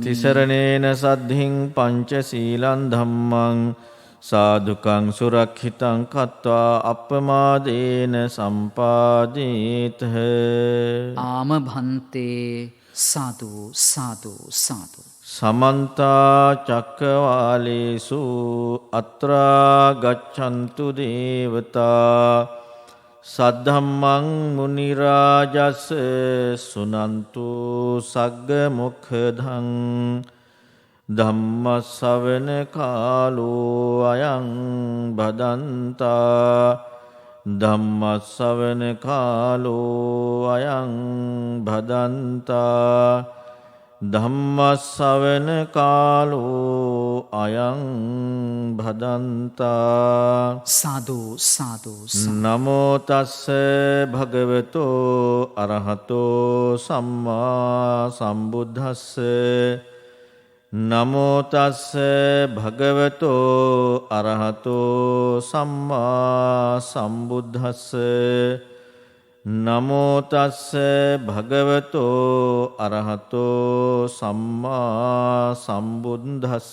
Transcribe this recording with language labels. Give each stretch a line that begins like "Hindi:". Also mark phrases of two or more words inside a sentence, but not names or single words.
Pali: තිසරණේන සද්ධින් පංචශීලං ධම්මං සාදුකං සුරක්ෂිතං කତ୍වා අප්පමාදේන සම්පාදේතහ. ආම භන්තේ සාදු සාදු සාදු. සමන්ත චක්කවාලේසු අත්‍රා ගච්ඡන්තු දේවතා සද්ධම්මං මුනි රාජස් සුනන්තු සග්ග මොක්ඛදං ධම්ම ශ්‍රවණ කාලෝ අයං භදන්තා ධම්ම ශ්‍රවණ කාලෝ අයං භදන්තා ධම්ම ශ්‍රවණ කාලෝ අයං භදන්තා. සාදු සාදු. නමෝ තස්ස භගවතෝ අරහතෝ සම්මා සම්බුද්දස්ස නමෝ තස්ස භගවතෝ අරහතෝ සම්මා සම්බුද්දස්ස නමෝ තස්ස භගවතෝ අරහතෝ සම්මා සම්බුද්දස්ස.